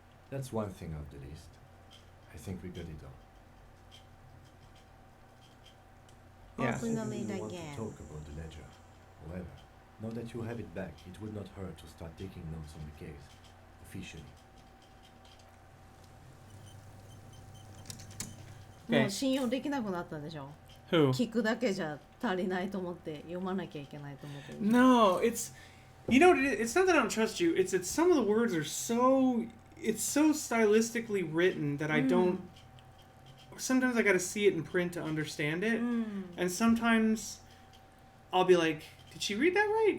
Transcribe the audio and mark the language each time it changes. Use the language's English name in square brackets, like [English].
[English] That's one thing off the list. I think we got it all. Yeah. Open the lid We want to again. talk about the ledger. However, now that you have it back, it would not hurt to start taking notes on the case, officially. [Japanese] もう信用できなくなったでしょ。 [English] Who? [Japanese] 聞くだけじゃ足りないと思って読まなきゃいけないと思ってる。 [English] No, it's you know what it is? It's not that I don't trust you. It's that some of the words are so it's so stylistically written that I don't. Sometimes I got to see it in print to understand it, and sometimes I'll be like, "Did she read that right?"